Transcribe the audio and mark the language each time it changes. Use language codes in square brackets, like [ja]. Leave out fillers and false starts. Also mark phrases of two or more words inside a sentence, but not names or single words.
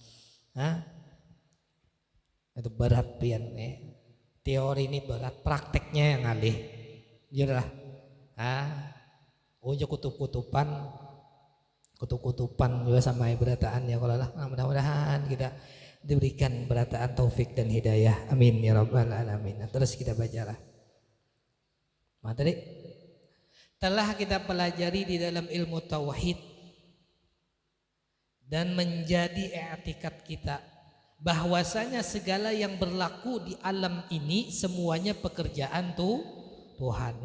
[bjn] Itu berat pian teori ini berat, prakteknya yang ngalih jadilah kutup-kutupan juga sama berataan ya kalau lah mudah-mudahan kita diberikan berataan taufik dan hidayah [ar] آمين يا رب العالمين. [bjn] Terus kita bacalah materi telah kita pelajari di dalam ilmu tauhid dan menjadi i'tikad kita bahwasanya segala yang berlaku di alam ini semuanya pekerjaan Tuhan.